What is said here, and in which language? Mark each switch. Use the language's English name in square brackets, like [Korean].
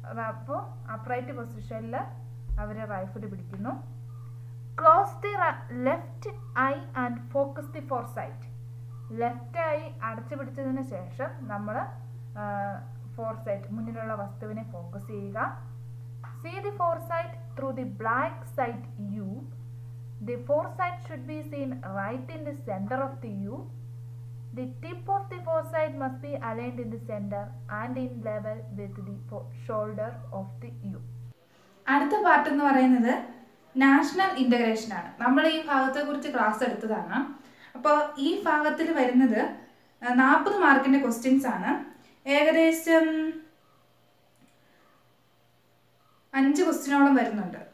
[Malayalam] അപ്പോൾ അപ്രൈറ്റ് പൊസിഷനിൽ അവർ റൈഫിൾ പിടിക്കുന്നു. [English] Close the left eye and focus the foresight. [Malayalam] Left I അടച്ചു പിടിച്ചതിന് ശേഷം നമ്മൾ ഫോർസൈറ്റ് മുന്നിലുള്ള വസ്തുവിനെ ഫോക്കസ് ചെയ്യുക. [English] See the foresight through the black sight U. The foresight should be seen right in the center of the U. The tip of the foresight must be aligned in the center and in level with the shoulder of the U. [Malayalam] അടുത്ത part എന്ന് പറയുന്നത് national integration ആണ്. നമ്മൾ ഈ ഭാഗത്തെക്കുറിച്ച് class എടുത്തതാണ്. അപ്പോൾ ഈ ഭാഗത്തിൽ വരുന്നത് 40 മാർക്കിൻ്റെ ക്വസ്റ്റ്യൻസ് ആണ്. ഏകദേശം 5 ക്വസ്റ്റ്യനോളം വരുന്നുണ്ട്.